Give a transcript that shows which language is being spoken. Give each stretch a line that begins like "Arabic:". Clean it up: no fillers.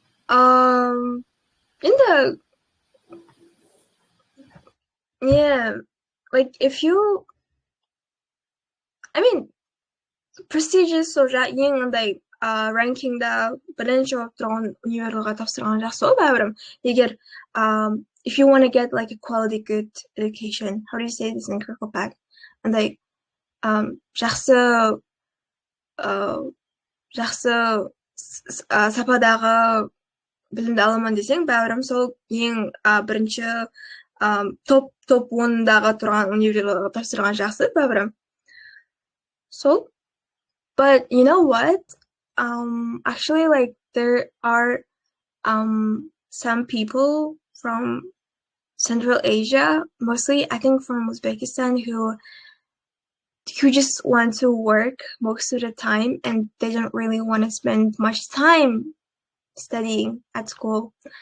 Kara-Kalpak: Енді
English: like if you prestigious
Kara-Kalpak: ең андай rankingда бірінші болып тұрған университетке тапсырған жақсы ғой бәрібір. Егер
English: if you want to get like a quality good education, how do you say this in Kirklepack?
Kara-Kalpak: Андай жақсы сападағы білімді аламын десең, бәрібір сол ең бірінші топ 10-дағы тұрған университетке тапсырған жақсы бәрібір.
English: So, but you know what? Actually, like there are some people from Central Asia, mostly I think from Uzbekistan, who just want to work most of the time and they don't really want to spend much time studying at school.